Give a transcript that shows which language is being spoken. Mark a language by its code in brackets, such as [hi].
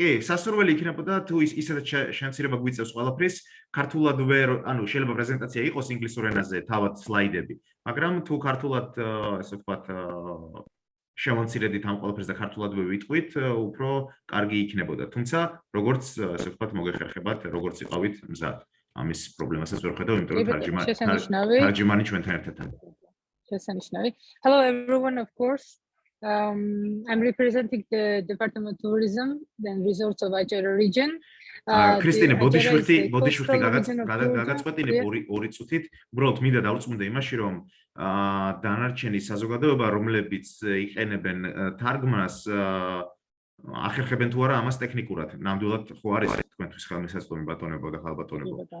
[ka] კი, სასურველი იქნებოდა თუ ისედაც შემცირება გვიწევს ყველაფრის, ქართულად ვერ, ანუ შეიძლება პრეზენტაცია იყოს ინგლისურ ენაზე, თავად სლაიდები, მაგრამ თუ ქართულად, ესე ვთქვათ, შემომცირედით ამ ყველაფერს და ქართულად ვიტყვით, უფრო კარგი იქნებოდა. თუმცა, როგორც ესე ვთქვათ, მოგეხერხებათ, როგორც იყავით მზად. ამის პრობლემასაც ვერ ხედავ, იმიტომ რომ თარჯიმანი ჩვენთან ერთად არის. [en] Hello everyone, of course. I'm representing the Department of Tourism and Resorts of Achara region. [ka] ქრისტინე ბოდიშვილი [en] coastal region of Georgia. [ka] გაგაწყვეტინებ ორი წუთით. უბრალოდ მინდა დავწმუნდე იმაში, რომ დანარჩენი საზოგადოება, რომლებიც იყენებენ თარგმნას, ახერხებენ თუ არა ამას ტექნიკურად. ნამდვილად ხო არის თქვენთვის ხელმისაწვდომი ბატონებო და ხალბატონებო.